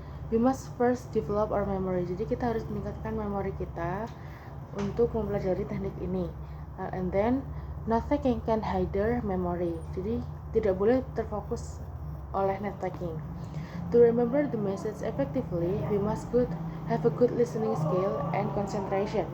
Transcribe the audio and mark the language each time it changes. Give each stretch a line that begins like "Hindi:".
English: We must first develop our memory.
Indonesian: Jadi kita harus meningkatkan memori kita untuk mempelajari teknik ini.
English: And then note taking can hinder memory.
Indonesian: Jadi tidak boleh terfokus oleh note taking.
English: To remember the message effectively, we must have a good listening skill and concentration.